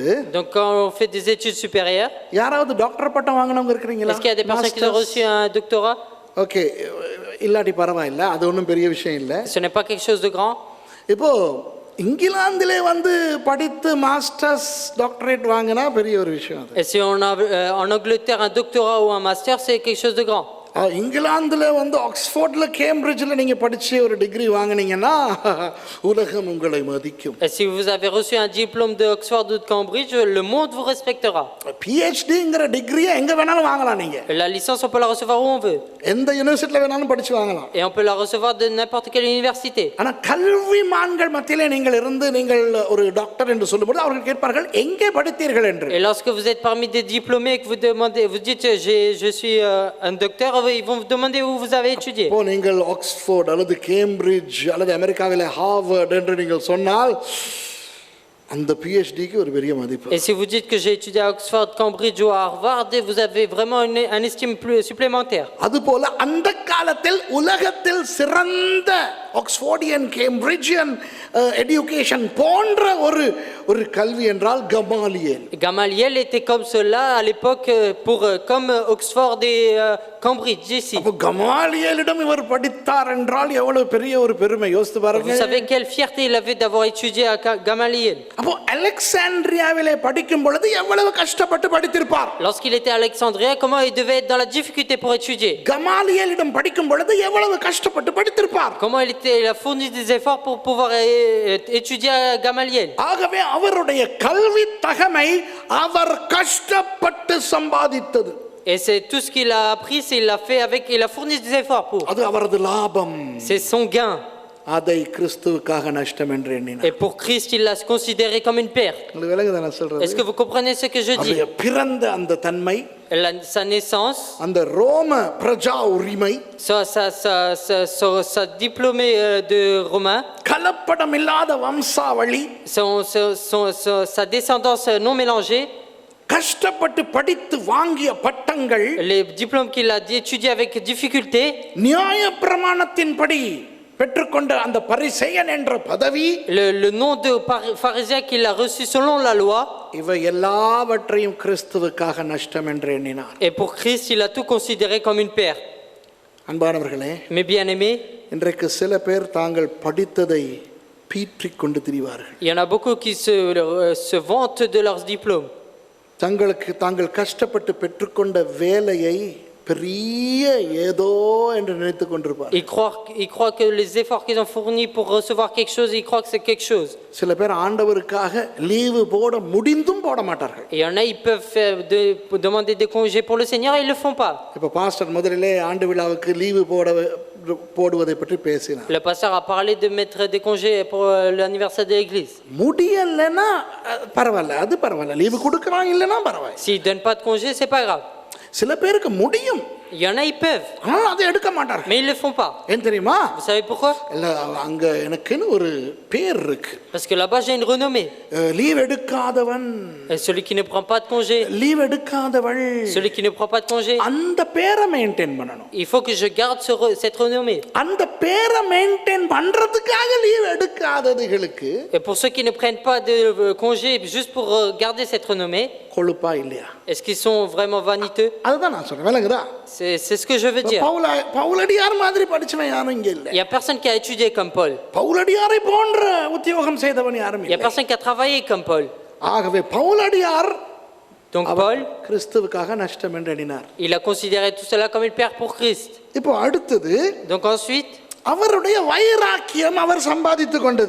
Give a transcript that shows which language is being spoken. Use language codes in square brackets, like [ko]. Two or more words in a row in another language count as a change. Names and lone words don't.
[fr] Donc quand on fait des études supérieures, [ta] யாராவது டாக்டர் பட்டம் வாங்குனவங்க இருக்கீங்களா? [fr] est-ce qu'il y a des personnes qui ont reçu un doctorat? [ta] ஓகே, இல்லாட்டி பரவாயில்லை, அது ஒன்றும் பெரிய விஷயம் இல்லை. [fr] Ce n'est pas quelque chose de grand. [ta] இப்போ இங்கிலாந்திலே வந்து படித்து [en] masters doctorate [ta] வாங்கினா பெரிய ஒரு விஷயம். [fr] Et si on a en Angleterre un doctorat ou un master, c'est quelque chose de grand. [ta] இங்கிலாந்துல வந்து ஆக்ஸ்போர்ட்ல கேம்பிரிட்ஜ்ல நீங்க படிச்சு ஒரு டிகிரி வாங்குனீங்கன்னா உலகம் உங்களை மதிக்கும். [fr] Et si vous avez reçu un diplôme de Oxford ou de Cambridge, le monde vous respectera. [ta] PhDங்கிற டிகிரியை எங்க வேணாலும் வாங்கலாம். நீங்க [fr] La licence, on peut la recevoir où on veut. [ta] எந்த யுனிவர்சிட்டில வேணாலும் படிச்சு வாங்கலாம். [fr] Et on peut la recevoir de n'importe quelle université. [ta] ஆனா கல்விமான்கள் மத்தியிலே நீங்கள் இருந்து நீங்கள் ஒரு டாக்டர் என்று சொல்லும்போது அவர்கள் கேட்பார்கள் எங்கே படித்தீர்கள் என்று. [fr] Et lorsque vous êtes parmi des diplômés et que vous dites je suis un docteur, ils vont vous demander où vous avez étudié. [ta] இப்போ நீங்கள் ஆக்ஸ்போர்ட் அல்லது கேம்பிரிட்ஜ் அல்லது அமெரிக்காவிலே ஹார்வர்ட் என்று நீங்கள் சொன்னால் அந்த PhDக்கு ஒரு பெரிய மதிப்பு. [fr] Et si vous dites que j'ai étudié à Oxford, Cambridge ou à Harvard, vous avez vraiment un estime plus supplémentaire. [ta] அதுபோல அந்த காலத்தில் உலகத்தில் சிறந்த [en] Oxfordian Cambridgian education [ta] போன்ற ஒரு கல்வி என்றால் கமாலியேல். [fr] Gamaliel était comme cela à l'époque, comme Oxford et Cambridge ici. [ta] அப்போ கமாலியேலிடம் இவர் படித்தார் என்றால் எவ்வளவு பெரிய ஒரு பெருமை, யோசித்து [fr] Vous [ta] பாருங்க. [fr] savez quelle fierté il avait d'avoir étudié à Gamaliel. [ta] அப்போ அலெக்சாண்ட்ரியாவிலே படிக்கும் பொழுது எவ்வளவு கஷ்டப்பட்டு படித்திருப்பார். [fr] Lorsqu'il était à Alexandrie, comment il devait être dans la difficulté pour étudier. [ta] கமாலியேலிடம் படிக்கும் பொழுது எவ்வளவு கஷ்டப்பட்டு படித்திருப்பார். [fr] Comment il a fourni des efforts pour pouvoir étudier à Gamaliel. [ta] ஆகவே அவருடைய கல்வி தகமை அவர் கஷ்டப்பட்டு சம்பாதித்தது. [fr] Et c'est tout ce qu'il a appris, il a fourni des efforts pour. [ta] அது அவரது லாபம். [fr] C'est son gain. [ta] அதை கிறிஸ்துவுக்காக நஷ்டம் என்று எண்ணினார். [fr] Et pour Christ, il l'a considéré comme une perte. [ta] உங்களுக்கு விளங்குதா நான் சொல்றது? [fr] Est-ce que vous comprenez ce que je dis? [ta] அவருடைய பிறந்த அந்த தன்மை, [fr] Sa naissance, [ta] அந்த ரோம பிரஜா உரிமை, [fr] sa diplômée de Romain, [ta] கலப்படம் இல்லாத வம்சாவளி, [fr] sa descendance non mélangée, [ta] கஷ்டப்பட்டு படித்து வாங்கிய பட்டங்கள், [fr] les diplômes qu'il a étudiés avec difficulté, [ta] நியாயப்பிரமாணத்தின்படி பெற்றுக்கொண்ட அந்த பரிசேயன் என்ற பதவி, [fr] le nom de pharisien qu'il a reçu selon la loi, [ta] இவை எல்லாவற்றையும் கிறிஸ்துவுக்காக நஷ்டம் என்று எண்ணினார். [fr] et pour Christ, il a tout considéré comme une perte. [ta] அன்பானவர்களே, [fr] Mes bien-aimés, [ta] இன்றைக்கு சில பேர் தாங்கள் படித்ததை பீற்றிக் கொண்டு திரிவார்கள். [fr] il y en a beaucoup qui se vantent de leurs diplômes. [ta] தாங்கள் கஷ்டப்பட்டு பெற்றுக்கொண்ட வேலையை பெரிய ஏதோ என்று நினைத்துக் கொண்டிருப்பார். [fr] Ils croient que les efforts qu'ils ont fournis pour recevoir quelque chose, ils croient que c'est quelque chose. [ta] சில பேர் ஆண்டவருக்காக லீவு போட முடிந்தும் போட மாட்டார்கள். [fr] Et il y en a, ils peuvent demander des congés pour le Seigneur et ils le font pas. [ta] இப்ப பாஸ்டர் முதலிலே ஆண்டு விழாவுக்கு லீவு போடுவதை பற்றி பேசினார். [fr] Le pasteur a parlé de mettre des congés pour l'anniversaire de l'église. [ta] முடியலன்னா பரவாயில்ல, அது பரவாயில்ல, லீவு கொடுக்கறான் இல்லனா பரவாயில்ல. [fr] S'ils donnent pas de congés, c'est pas grave. [ta] சில பேருக்கு முடியும், [fr] Il y en a, ils peuvent, [ta] ஆனால் அதை எடுக்க மாட்டார்கள். [fr] mais ils le font pas. [ta] ஏன் தெரியுமா? [fr] Vous savez pourquoi? [ta] இல்ல, அங்க எனக்குன்னு ஒரு பேர் இருக்கு. [fr] Parce que là-bas, j'ai une renommée. [ta] லீவ் எடுக்காதவன், [fr] Et celui qui ne prend pas de congés, [ta] லீவ் எடுக்காதவள், [fr] celui qui ne prend pas de congés, [ta] அந்த பேரை மெயின்டைன் பண்ணணும். [fr] il faut que je garde cette renommée. [ta] அந்த பேரை மெயின்டைன் பண்றதுக்காக லீவ் எடுக்காததுகளுக்கு [fr] Et pour ceux qui ne prennent pas de congés juste pour garder cette renommée, [ta] கொழுப்பா இல்லையா? [fr] est-ce qu'ils sont vraiment vaniteux? [ta] அதுதான் நான் சொல்றேன், விளங்குதா? [fr] C'est ce que je veux dire. [ta] பவுலடியார் மாதிரி படிச்சவன் யாரும் இங்க இல்ல. [fr] Il y a personne qui a étudié comme Paul. [ta] பவுலடியாரை போன்ற உத்தியோகம் செய்தவன் யாரும் [fr] Il y a [ta] இல்லை. [fr] personne qui a travaillé comme Paul. [ta] ஆகவே பவுலடியார் [fr] Donc Paul, [ta] கிறிஸ்துவுக்காக நஷ்டம் என்று எண்ணினார். [fr] il a considéré tout cela comme une perte pour Christ. [ta] இப்போ அடுத்தது, [fr] Donc ensuite, [ta] அவருடைய வைராக்கியம் அவர் சம்பாதித்துக் கொண்டது.